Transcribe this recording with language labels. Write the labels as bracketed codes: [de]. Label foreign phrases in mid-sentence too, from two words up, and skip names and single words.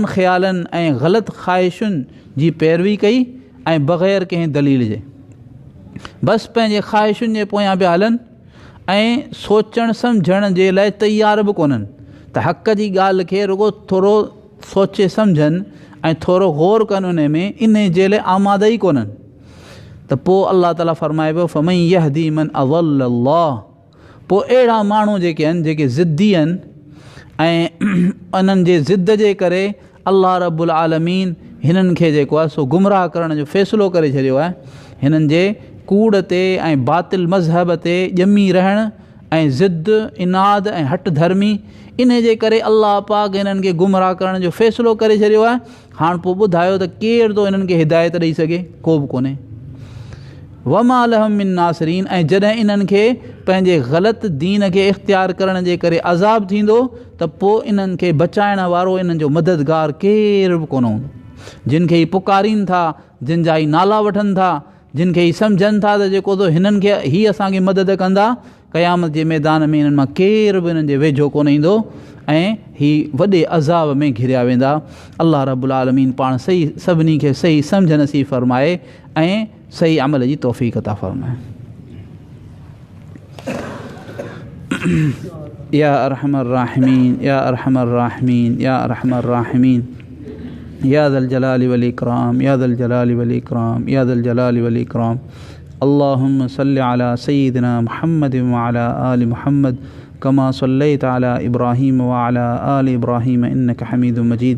[sd] ख़्यालनि ऐं ग़लति ख़्वाहिशुनि जी पैरवी कई ऐं बग़ैर कंहिं दलील जे, बसि पंहिंजे ख़्वाहिशुनि जे पोयां पिया हलनि ऐं सोचणु सम्झण जे लाइ तयार बि कोन्हनि त हक़ जी ॻाल्हि खे रुगो थोरो सोचे सम्झनि ऐं थोरो गौर कनि उन में, इन जे लाइ आमादा ई कोन्हनि। त पोइ अल्लाह ताला फ़रमाए पियो, [ar] فمن يهدي من أضل الله. [sd] पोइ अहिड़ा माण्हू जेके आहिनि, जेके ज़िद्दी आहिनि ऐं उन्हनि जे ज़िद जे करे अल्लाह रब्बुल आलमीन हिननि खे जेको आहे सो गुमराह करण जो फ़ैसिलो करे छॾियो आहे। हिननि जे कूड़ ते ऐं बातिल मज़हब ते ॼमी रहण ऐं ज़िद, इनाद ऐं हट धर्मी, इन जे करे अल्लाह पाक हिननि खे गुमराह करण जो फ़ैसिलो करे छॾियो आहे। हाणे पोइ ॿुधायो त केरु थो हिननि खे हिदायत ॾेई सघे? को बि कोन्हे। [ar] وما لهم من ناصرين. [sd] ऐं जॾहिं इन्हनि खे पंहिंजे ग़लति दीन खे इख़्तियार करण जे करे अज़ाब थींदो त पोइ इन्हनि खे बचाइण वारो, इन्हनि जो मददगार केरु बि कोन हूंदो। जिन खे ही पुकारीनि था, जिन जा ही नाला वठनि था, जिन खे ही सम्झनि था त जेको थो हिननि खे ही असांखे मदद कंदा, क़यामत जे मैदान में हिननि मां केरु बि हिननि जे वेझो कोन ईंदो ऐं ही वॾे अज़ाब में घिरिया वेंदा। अल्लाह रब्बुल आलमीन पाण सभिनी खे सही सम्झ नसीब फ़रमाए ऐं सही अमल जी तौफ़ीक़ अता फ़रमाए। [ar] يا أرحم الراحمين، يا أرحم الراحمين، يا أرحم الراحمين، يا ذا الجلال والإكرام، يا ذا الجلال والإكرام، يا ذا الجلال والإكرام. اللهم صل على سيدنا محمد وعلى آل محمد كما صليت على إبراهيم وعلى آل إبراهيم إنك حميد مجيد.